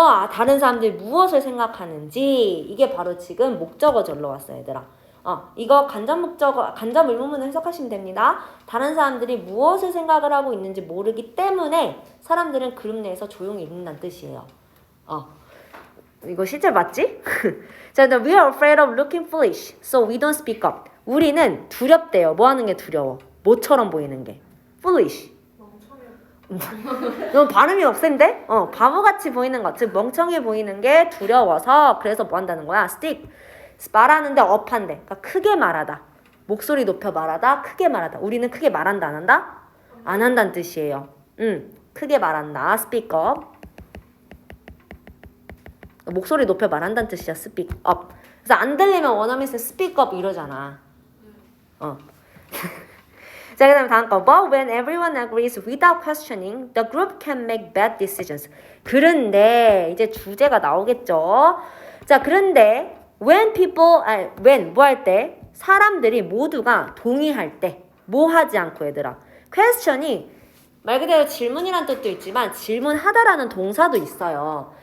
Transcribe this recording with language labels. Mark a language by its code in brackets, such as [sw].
[ko] 다른 사람들이 무엇을 생각하는지. 이게 바로 지금 목적어절로 왔어, 얘들아. 이거 간접 목적어, 간접 의문문을 해석하시면 됩니다. 다른 사람들이 무엇을 생각을 하고 있는지 모르기 때문에 사람들은 그룹 내에서 조용히 있는다는 뜻이에요. 이거 실제 맞지? [en] 자, we are afraid of looking foolish, so we don't speak up. [ko] 우리는 두렵대요. 뭐 하는 게 두려워? 뭐처럼 보이는 게? foolish. 너무 발음이 없앤데? 바보같이 보이는 것, 즉 멍청해 보이는 게 두려워서 그래서 뭐 한다는 거야? stick. 말하는데 업한대. 그러니까 크게 말하다. 목소리 높여 말하다. 크게 말하다. 우리는 크게 말한다 안 한다? 안 한다는 뜻이에요. 크게 말한다. [en] speak up. [ko] 목소리 높여 말한다는 뜻이야. [en] speak up. [ko] 그래서 안 들리면 원어민은 [en] speak up [ko] 이러잖아. 자, 그 다음에 다음 거. [en] But when everyone agrees without questioning, the group can make bad decisions. [ko] 그런데 이제 주제가 나오겠죠. 자, 그런데 when 뭐 할 때? 사람들이 모두가 동의할 때. 뭐 하지 않고 얘들아. question이 말 그대로 질문이란 뜻도 있지만 질문하다라는 동사도 있어요.